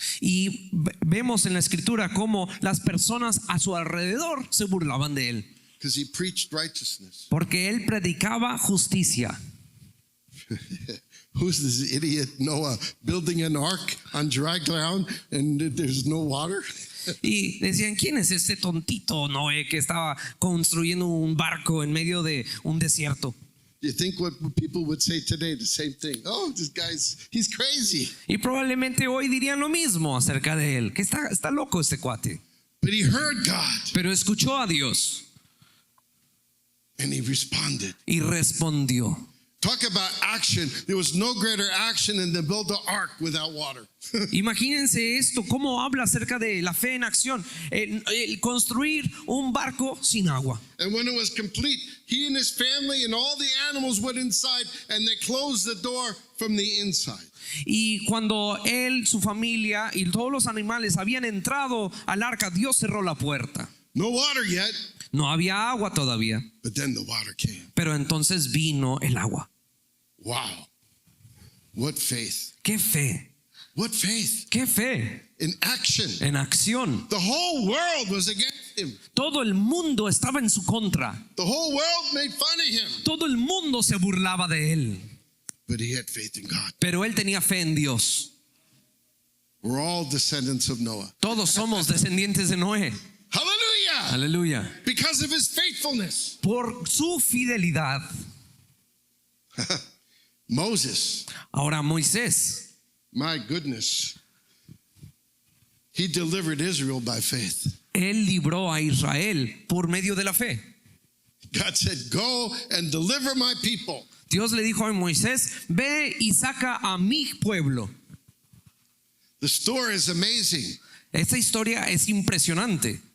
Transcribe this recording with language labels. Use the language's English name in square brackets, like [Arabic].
[Spanish] Y vemos en la escritura cómo las personas a su alrededor se burlaban de él, [English] Because he preached righteousness. [Spanish] porque él predicaba justicia. [English] Who's this idiot Noah building an ark on dry ground and there's no water? [Spanish] Y decían, ¿quién es este tontito Noé que estaba construyendo un barco en medio de un desierto? [English] You think what people would say today, the same thing. Oh, this guy's, he's crazy. [Spanish] Y probablemente hoy dirían lo mismo acerca de él, que está loco este cuate. [English] But he heard God [Spanish] Pero escuchó a Dios [English] and he responded. [Spanish] y respondió. [English] Talk about action. There was no greater action than to build an ark without water. [Spanish] Imagínense esto, cómo habla acerca de la fe en acción, el construir un barco sin agua. [English] And when it was complete, he and his family and all the animals went inside and they closed the door from the inside. [Spanish] Y cuando él, su familia y todos los animales habían entrado al arca, Dios cerró la puerta. [English] No water yet, [Spanish] No había agua todavía, [English] but then the water came. [Spanish] pero entonces vino el agua. [English] Wow. What faith. [Spanish] ¡Qué fe! [English] What faith. [Spanish] ¡Qué fe! [English] In action. [Spanish] En acción. [English] The whole world was against him. [Spanish] Todo el mundo estaba en su contra. [English] The whole world made fun of him. [Spanish] Todo el mundo se burlaba de él. [English] but he had faith in God. [Spanish] pero él tenía fe en Dios. [English] We're all descendants of Noah. [Spanish] Todos somos descendientes de Noé. [English] Hallelujah! [Spanish] Aleluya. [English] Because of his faithfulness. [Spanish] Por su fidelidad. [English] Moses, [Spanish] Ahora Moisés, [English] my goodness, he delivered Israel by faith. [Spanish] él libró a Israel por medio de la fe. [English] God said, go and deliver my people. [Spanish] Dios le dijo a Moisés, ve y saca a mi pueblo. [English] The story is amazing. [Spanish] Esta historia es impresionante.